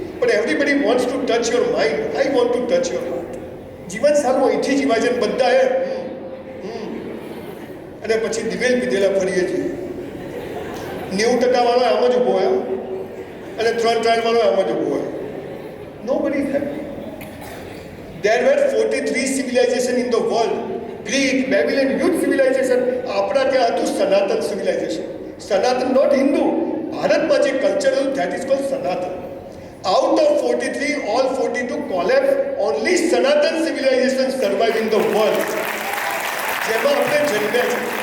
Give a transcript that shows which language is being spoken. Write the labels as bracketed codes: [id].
[en] પણ everybody wants to touch your mind. I want to touch your heart. [gu] જીવન સારું અહીંથી જીવાય છે. બધા અને પછી દિવેલ પીધેલા ફરીએ છીએ. 90% વાળો આમ જ ઊભો હોય અને 3 વાળો આમ જ ઊભો હોય. [en] Nobody is happy. There were 43 civilizations in the world. Greek, Babylon, huge civilization. [gu] આપણા ત્યાં હતું સનાતન civilization. સનાતન નોટ હિન્દુ. ભારતમાં જે કલ્ચર હતું [en] that is called Sanatan. Out of 43, all 42 collapsed. Only Sanatan civilization survive in the world. [gu] જેમાં આપણે જન્મ્યા છે.